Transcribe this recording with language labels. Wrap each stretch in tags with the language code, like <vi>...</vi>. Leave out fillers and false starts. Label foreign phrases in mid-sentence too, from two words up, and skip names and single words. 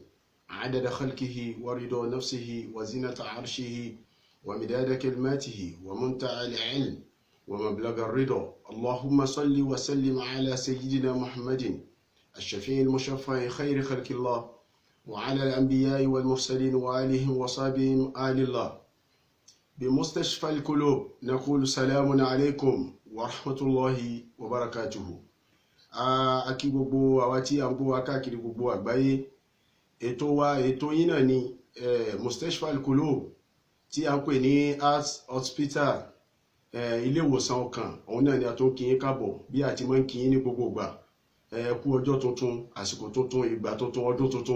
<ar>عدد خلقه ورضا نفسه وزنة عرشه ومداد كلماته ومنتهى العلم ومبلغ الرضا اللهم صل وسلم على سيدنا محمد الشفيع المشفع خير خلق الله وعلى الأنبياء والمرسلين وآلهم وصحبهم آل الله بمستشفى القلوب نقول سلام عليكم ورحمة الله وبركاته.</ar> <yo>Akí gbogbo àwa tí à ń gbọ́ wa káàkiri gbogbo àgbáyé. Ètò yín náà ni Mustashfa al-Qulub tí a ń pè ní Heart Hospital, ilé ìwòsàn ọkàn. Òun náà ni a tó ń kí yín káàbọ̀ bí a ti máa ń kí yín ní gbogbo ìgbà. Kú ọjọ́ tuntun, àsìkò tuntun, ìgbà tuntun, ọdún tuntun.</yo>